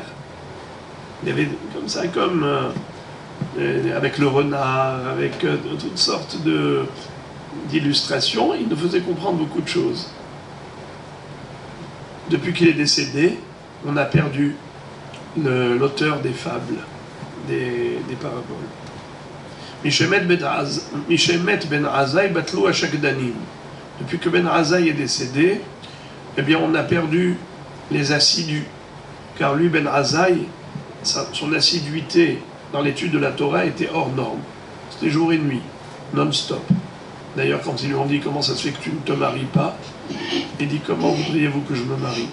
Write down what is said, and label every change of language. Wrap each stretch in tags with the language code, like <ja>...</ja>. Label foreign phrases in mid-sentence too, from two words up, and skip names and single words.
<fr>Il y avait comme ça, comme avec le renard, avec toutes sortes d'illustrations, il nous faisait comprendre beaucoup de choses. Depuis qu'il est décédé, on a perdu l'auteur des fables, des paraboles.</fr> <he>משמת בן עזאי בטלו השקדנים.</he> <fr>Depuis que Ben Azai est décédé, eh bien on a perdu les assidus. Car lui, Ben Azai, son assiduité dans l'étude de la Torah était hors norme. C'était jour et nuit, non-stop. D'ailleurs, quand ils lui ont dit comment ça se fait que tu ne te maries pas, il dit comment voudriez-vous que je me marie?</fr>